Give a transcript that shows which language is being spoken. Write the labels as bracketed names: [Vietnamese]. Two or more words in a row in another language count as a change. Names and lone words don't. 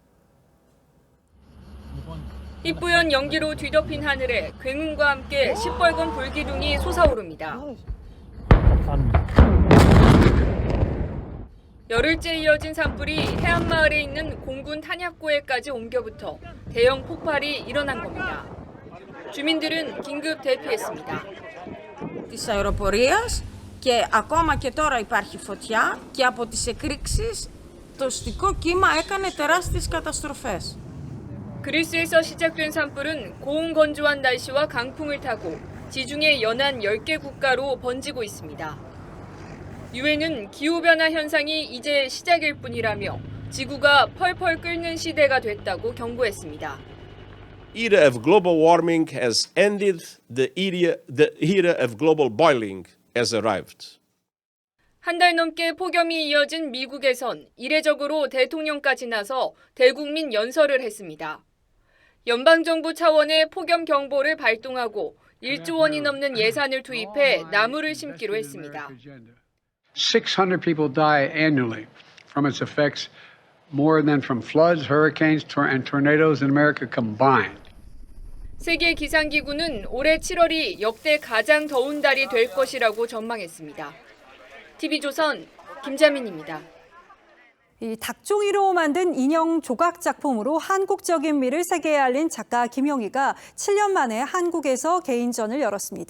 [Korean] 희뿌연 연기로 뒤덮인 하늘에 굉음과 함께 시뻘건 불기둥이 솟아오릅니다. 열흘째 이어진 산불이 해안마을에 있는 공군 탄약고에까지 옮겨붙어 대형 폭발이 일어난 겁니다. 주민들은 긴급 대피했습니다. [Greek] Της αεροπορίας και ακόμα και τώρα υπάρχει φωτιά και από τις εκρήξεις το αστικό κύμα έκανε τεράστιες καταστροφές. [Korean] 그리스에서 시작된 산불은 고온 건조한 날씨와 강풍을 타고 지중해 연안 10개 국가로 번지고 있습니다. 유엔은 기후변화 현상이 이제 시작일 뿐이라며 지구가 펄펄 끓는 시대가 됐다고 경고했습니다. [English] era of global warming has ended, the era of global boiling has arrived. [Korean] 한 달 넘게 폭염이 이어진 미국에선 이례적으로 대통령까지 나서 대국민 연설을 했습니다. 연방정부 차원의 폭염 경보를 발동하고 1조 원이 넘는 예산을 투입해 나무를 심기로 했습니다. [English] 600 people die annually from its effects, more than from floods, hurricanes, and tornadoes in America combined. [Korean] 세계 기상기구는 올해 7월이 역대 가장 더운 달이 될 것이라고 전망했습니다. TV조선 김자민입니다. 이 닭종이로 만든 인형 조각 작품으로 한국적인 미를 세계에 알린 작가 김영희가 7년 만에 한국에서 개인전을 열었습니다.